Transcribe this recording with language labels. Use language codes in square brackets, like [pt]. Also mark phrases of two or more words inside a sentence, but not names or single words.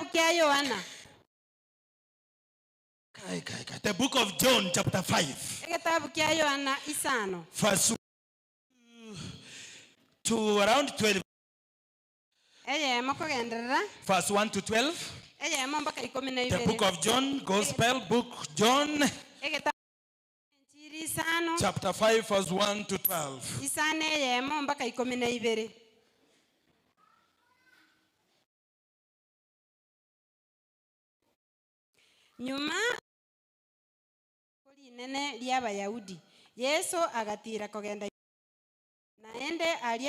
[guz] kia Yohana. [en] The book of John chapter 5. [guz] Ekitabu kia Yohana isano. [en] Verse to around 12. Verse 1 to 12. The book of John, Gospel book John. Chapter 5 verse 1 to 12. [guz] Nyuma nene ly'Abayahudi Yesu agatira kogenda naende alia